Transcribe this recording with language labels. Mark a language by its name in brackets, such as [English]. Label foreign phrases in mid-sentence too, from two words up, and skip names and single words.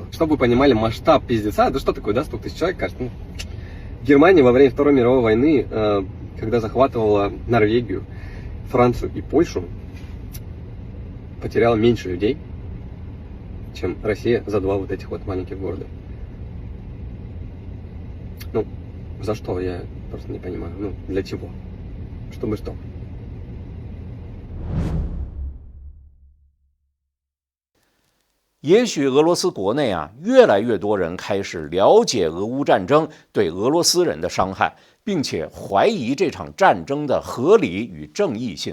[Russian] Чтобы вы понимали масштаб пиздеца, да что такое, да, 100 тысяч человек, кажется, Германия во время Второй мировой войны, когда захватывала Норвегию, Францию и Польшу, потеряла меньше людей, чем Россия за два вот этих вот маленьких города. Ну, за что, я просто не понимаю. Ну, для чего? Чтобы что? [Chinese] 也许俄罗斯国内越来越多人开始了解俄乌战争对俄罗斯人的伤害，并且怀疑这场战争的合理与正义性。